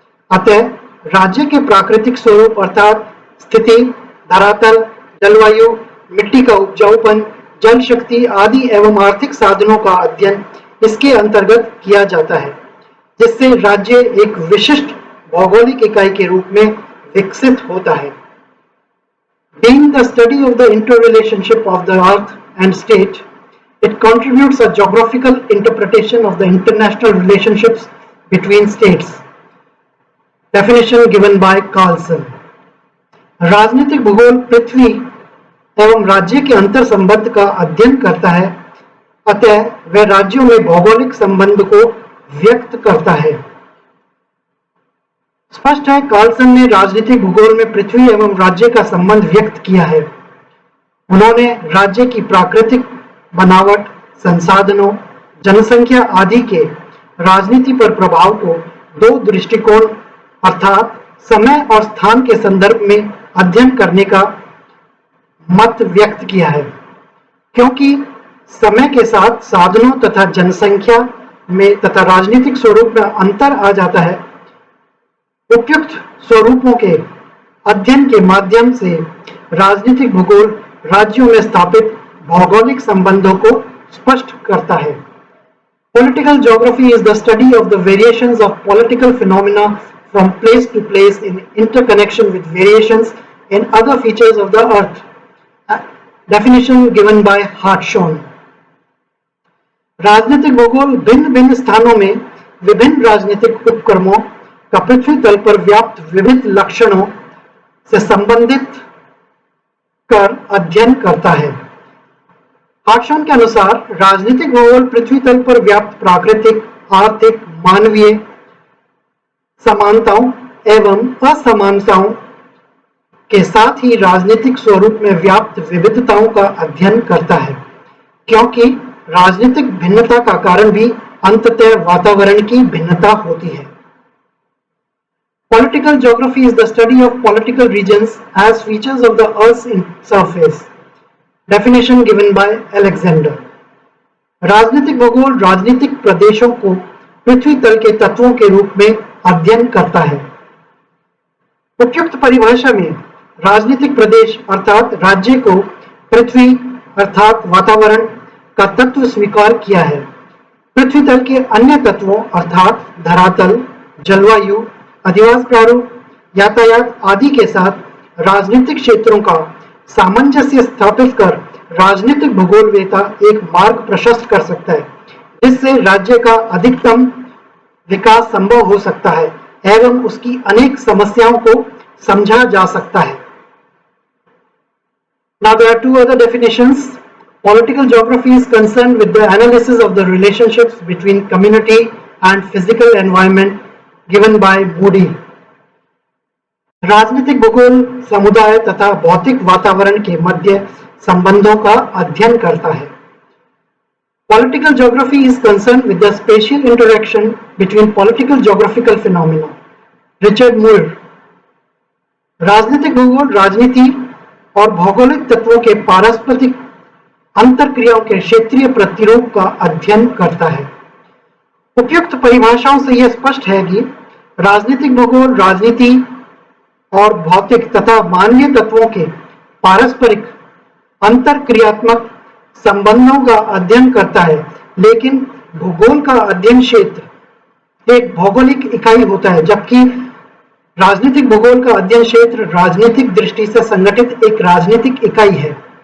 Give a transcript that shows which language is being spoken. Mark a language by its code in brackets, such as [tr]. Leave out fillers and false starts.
[hi] अतः राज्य के प्राकृतिक स्वरूप अर्थात स्थिति, धरातल, जलवायु, मिट्टी का उपजाऊपन, जल शक्ति आदि एवं आर्थिक साधनों का अध्ययन इसके अंतर्गत किया जाता है, जिससे राज्य एक विशिष्ट भौगोलिक इकाई के रूप में विकसित होता है। [en] Being the study of the interrelationship of the earth and state, it contributes a geographical interpretation of the international relationships between states. Definition given by Carlson. [hi] राजनीतिक भूगोल पृथ्वी एवं राज्य के अंतर संबंध का अध्ययन करता है, अतः वह राज्यों में भौगोलिक संबंध को व्यक्त करता है। स्पष्ट है, कार्लसन ने राजनीतिक भूगोल में पृथ्वी एवं राज्य का संबंध व्यक्त किया है। उन्होंने राज्य की प्राकृतिक बनावट, संसाधनों, जनसंख्या आदि के राजनीति पर प्रभाव को दो दृष्टिकोण अर्थात समय और स्थान के संदर्भ में अध्ययन करने का मत व्यक्त किया है। क्योंकि समय के साथ साधनों तथा जनसंख्या में तथा राजनीतिक स्वरूप में अंतर आ जाता है, उपयुक्त स्वरूपों के अध्ययन के माध्यम से राजनीतिक भूगोल राज्यों में स्थापित भौगोलिक संबंधों को स्पष्ट करता है। [en] Political geography is the study of the variations of political phenomena from place to place in interconnection with variations in other features of the earth. Definition given by Hartshorne. [hi] राजनीतिक भूगोल भिन्न भिन्न स्थानों में विभिन्न राजनीतिक उपक्रमों का पृथ्वी तल पर व्याप्त विविध लक्षणों, से संबंधित कर अध्ययन करता है। हार्टशॉन के अनुसार राजनीतिक भूगोल पृथ्वी तल पर व्याप्त प्राकृतिक, आर्थिक, मानवीय समानताओं एवं असमानताओं के साथ ही राजनीतिक स्वरूप में व्याप्त विविधताओं का अध्ययन करता है, क्योंकि राजनीतिक भिन्नता का कारण भी अंततः वातावरण की भिन्नता होती है। [en] Political geography is the study of political regions as features of the Earth's surface. Definition given by Alexander. [hi] राजनीतिक भूगोल राजनीतिक प्रदेशों को पृथ्वी तल के तत्वों के रूप में अध्ययन करता है। उपयुक्त परिभाषा में राजनीतिक प्रदेश अर्थात राज्य को पृथ्वी अर्थात वातावरण का तत्व स्वीकार किया है। पृथ्वी तल के अन्य तत्वों अर्थात धरातल, जलवायु, अधिवास प्रारूप, यातायात आदि के साथ राजनीतिक क्षेत्रों का सामंजस्य स्थापित कर राजनीतिक भूगोलवेता एक मार्ग प्रशस्त कर सकता है, जिससे राज्य का अधिकतम विकास संभव हो सकता है एवं उसकी अनेक समस्याओं को समझा जा सकता है। [en] Now there are two other definitions. Political geography is concerned with the analysis of the relationships between community and physical environment given by Moody. [hi] राजनीतिक भूगोल समुदाय तथा भौतिक वातावरण के मध्य संबंधों का अध्ययन करता है। [en] Political geography is concerned with the spatial interaction between political geographical phenomena. Richard Moore. [hi] राजनीतिक भूगोल राजनीति और भौगोलिक तत्वों के पारस्परिक अंतरक्रियाओं के क्षेत्रीय प्रतिरूप का अध्ययन करता है। उपयुक्त परिभाषाओं से यह स्पष्ट है कि राजनीतिक भूगोल राजनीति और भौतिक तथा मानवीय तत्वों के पारस्परिक अंतरक्रियात्मक संबंधों का अध्ययन करता है, लेकिन भूगोल का अध्ययन क्षेत्र एक भौगोलिक इकाई होता है, जबकि राजनीतिक भूगोल का अध्ययन क्षेत्र राजनीतिक दृष्टि से संगठित एक राजनीतिक इकाई है।